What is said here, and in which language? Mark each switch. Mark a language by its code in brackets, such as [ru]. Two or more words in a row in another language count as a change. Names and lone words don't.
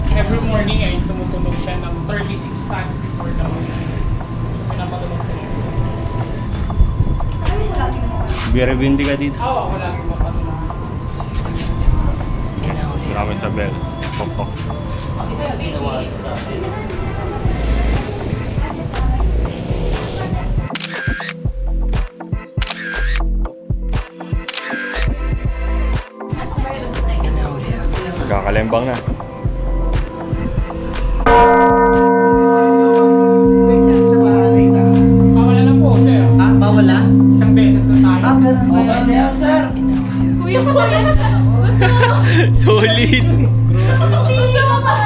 [en] every morning [tl] ay tumutunog siya ng [en] 36 times before the bus. [tl] So pinapatunog ko yun. Biribindi ka dito. Ako lagi mapatunog. Marami sa bell. Tok-tok. In audio. Nagkakalembang na. Pawala na po, sir. Ah, bawal na? Isang beses na tayo. Ah, ganun ba yan, sir? In audio. Kuya mo rin. Gusto mo. Solid! Kuya mo pa.